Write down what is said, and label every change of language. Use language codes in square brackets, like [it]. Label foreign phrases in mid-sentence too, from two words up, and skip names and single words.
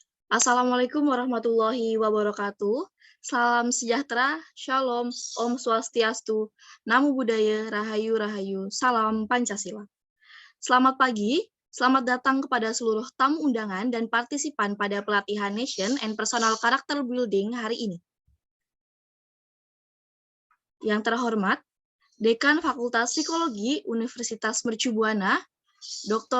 [ar] السلام عليكم ورحمة الله وبركاته. [id] Salam sejahtera, shalom, [ban] om swastiastu, [pi] namo buddhaya, [jv] rahayu rahayu, [id] salam Pancasila. Selamat pagi, selamat datang kepada seluruh tamu undangan dan partisipan pada pelatihan Nation and Personal Character Building hari ini. Yang terhormat, Dekan Fakultas Psikologi Universitas Mercu Buana, Dr.